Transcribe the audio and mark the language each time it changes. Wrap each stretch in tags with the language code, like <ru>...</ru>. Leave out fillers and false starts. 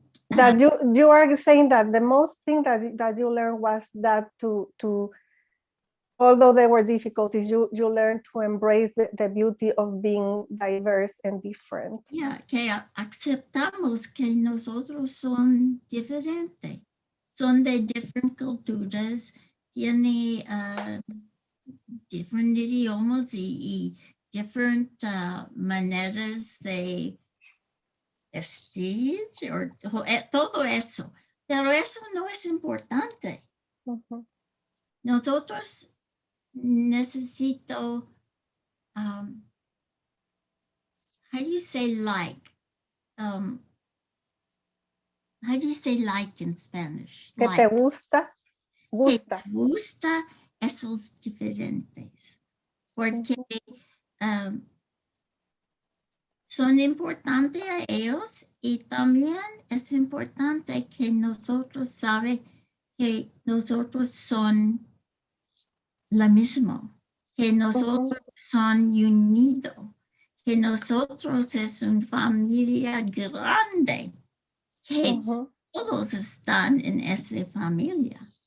<en>that you are saying that the most thing that you learned was that to although there were difficulties, you learned to embrace the beauty of being diverse and different.</en> <es>Yeah, que aceptamos que nosotros son diferentes, son de diferentes culturas, tiene diferentes idiomas y diferentes maneras de vestir, todo eso. Pero eso no es importante. Uh-huh. Nosotros necesito,</es> <en>how do you say like? How do you say like in Spanish?</en> <es>Que</es> <en>like.</en> <es>te gusta. Que te gusta esos diferentes. Porque son importantes a ellos y también es importante que nosotros sabe que nosotros son lo mismo, que nosotros son unidos, que nosotros es una familia grande, que todos están en esa familia.</es>